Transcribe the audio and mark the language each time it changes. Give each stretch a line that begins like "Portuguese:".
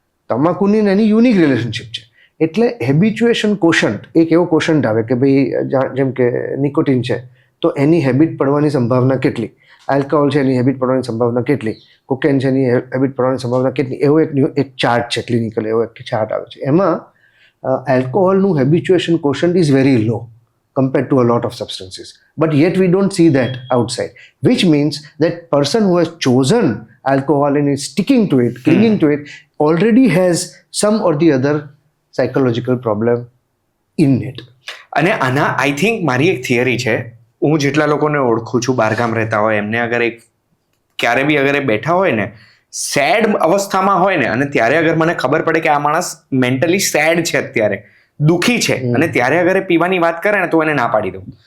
Gujarati: તમાકુની ને એની unique relationship છે. એટલે હેબિચ્યુએશન કોશન્ટ એક એવો કોશન્ટ આવે કે ભાઈ જેમ કે નિકોટિન છે તો એની હેબિટ પડવાની સંભાવના કેટલી, આલ્કોહોલ છે એની હેબિટ પડવાની સંભાવના કેટલી, કોકેન છે એની હેબિટ પડવાની સંભાવના કેટલી, એવો એક ચાર્ટ છે, ક્લિનિકલ એવો એક ચાર્ટ આવે છે. એમાં
English: alcoholનું habituation quotient is very low compared to a lot of substances, but yet we don't see that outside, which means that person who has chosen alcohol and is sticking to it, clinging to it, already has some or the other psychological problem in it.
Gujarati: અને આના
English: I think
Gujarati: મારી એક theory છે. હું જેટલા લોકોને ઓળખું છું બહારગામ રહેતા હોય એમને અગર એક ક્યારે બી અગર એ બેઠા હોય ને સેડ અવસ્થામાં હોય ને અને ત્યારે અગર મને ખબર પડે કે આ માણસ મેન્ટલી સેડ છે, અત્યારે દુઃખી છે, અને ત્યારે અગર એ પીવાની વાત કરે ને તો એને ના પાડી દઉં.